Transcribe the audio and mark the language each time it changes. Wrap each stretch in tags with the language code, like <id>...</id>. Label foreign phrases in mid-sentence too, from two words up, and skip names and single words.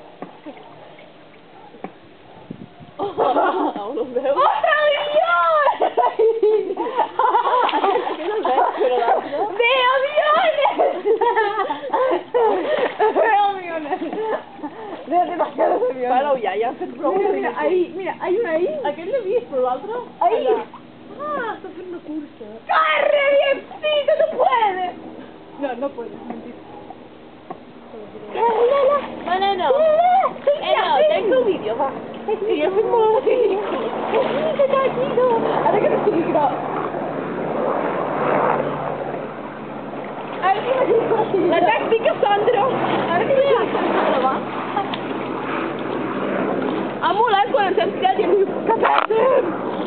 <es>Aún no veo. ¡Otro avión! ¿Qué no ves? Pero la otra. ¡Veo aviones! ¡Veo aviones! Veo demasiados aviones.</es> <ca>Pareu ja, ja has fet prou.</ca> <es>Mira, ahí, mira, hay una ahí.</es> <ca>Aquest l'he vist, però l'altre...</ca> <es>Ahí.</es> <ca>Allà. Ah, està fent una cursa.</ca> <es>¡Corre, biencito! ¡No puedes! No puedes, mentira. No, no. No, tengo un vídeo,</es> <ca>va. Sí, jo soc molt ridícul.</ca> <es>¡Que tranquilo!</es> <ca>Ara que no estigui gros. Ara que no estigui gros. La tàctica, Sandra. Ara que no estigui gros, va. Ha molat quan ens has tirat i em dius, que pèssim!</ca>